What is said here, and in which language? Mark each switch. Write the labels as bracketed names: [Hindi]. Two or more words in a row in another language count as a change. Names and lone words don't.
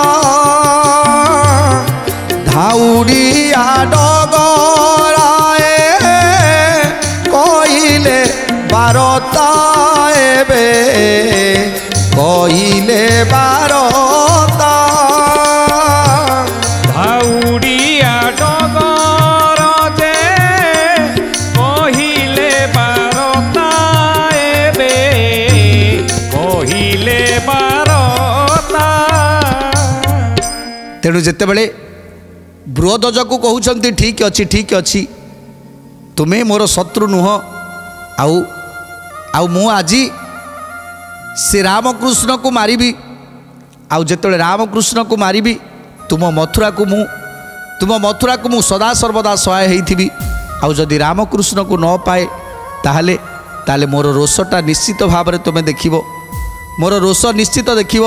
[Odia] ଧାଉଡ଼ିଆ ଡଗରାଏ କଇଲେ ବାରତା ଏବେ କଇଲେ ବାରତା ଧାଉଡ଼ିଆ ଡଗର ଯେ କହିଲେ ବାରତା ଏବେ କହିଲେ ବାରତା। ତେଣୁ ଯେତେବେଳେ ବୃହଧ୍ୱଜକୁ କହୁଛନ୍ତି ଠିକ୍ ଅଛି ତୁମେ ମୋର ଶତ୍ରୁ ନୁହଁ ଆଉ ମୁଁ ଆଜି ସେ ରାମକୃଷ୍ଣକୁ ମାରିବି ଆଉ ଯେତେବେଳେ ରାମକୃଷ୍ଣକୁ ମାରିବି ତୁମ ମଥୁରାକୁ ମୁଁ ସଦାସର୍ବଦା ସହାୟ ହେଇଥିବି ଆଉ ଯଦି ରାମକୃଷ୍ଣକୁ ନ ପାଏ ତାହେଲେ ମୋର ରୋଷଟା ନିଶ୍ଚିତ ଭାବରେ ତୁମେ ଦେଖିବ ମୋର ରୋଷ ନିଶ୍ଚିତ ଦେଖିବ।